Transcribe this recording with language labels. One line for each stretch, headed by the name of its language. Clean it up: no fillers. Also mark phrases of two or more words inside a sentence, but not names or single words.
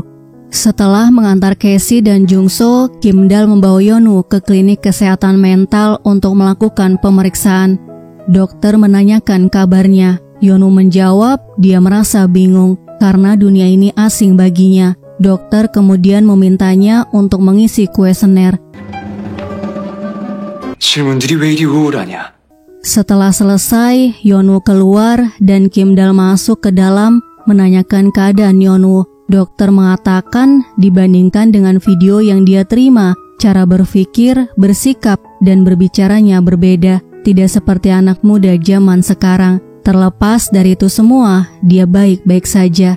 Indonesian: Setelah mengantar Casey dan Jungso, Kim Dal membawa Yeonwoo ke klinik kesehatan mental untuk melakukan pemeriksaan. Dokter menanyakan kabarnya. Yeonwoo menjawab dia merasa bingung karena dunia ini asing baginya. Dokter kemudian memintanya untuk mengisi kuesioner.
Korean: 질문들이 왜 이리 우울하냐?
Indonesian: Setelah selesai, Yeonwoo keluar dan Kim Dal masuk ke dalam menanyakan keadaan Yeonwoo. Dokter mengatakan dibandingkan dengan video yang dia terima, cara berpikir, bersikap, dan berbicaranya berbeda. Tidak seperti anak muda zaman sekarang. Terlepas dari itu semua, dia baik-baik saja.